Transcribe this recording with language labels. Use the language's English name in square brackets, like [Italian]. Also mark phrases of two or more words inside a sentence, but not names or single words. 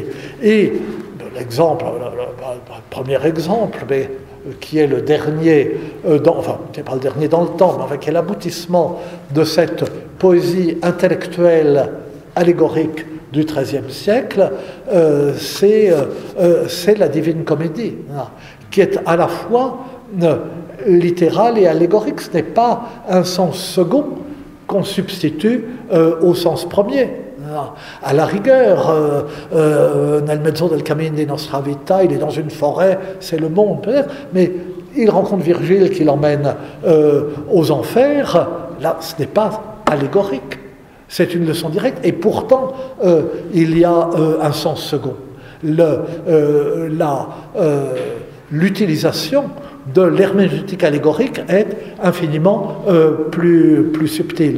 [French] Et l'exemple, le premier exemple, mais qui est le dernier, enfin, qui n'est pas le dernier dans le temps, mais qui est l'aboutissement de cette poésie intellectuelle allégorique du XIIIe siècle, c'est la Divine Comédie, qui est à la fois littérale et allégorique. Ce n'est pas un sens second qu'on substitue au sens premier. À la rigueur, [Italian] nel mezzo del cammin di nostra vita, [French] il est dans une forêt, c'est le monde peut-être, mais il rencontre Virgile qui l'emmène aux enfers. Là, ce n'est pas allégorique, c'est une leçon directe, et pourtant, il y a un sens second. L'utilisation de l'herméneutique allégorique est infiniment plus subtile.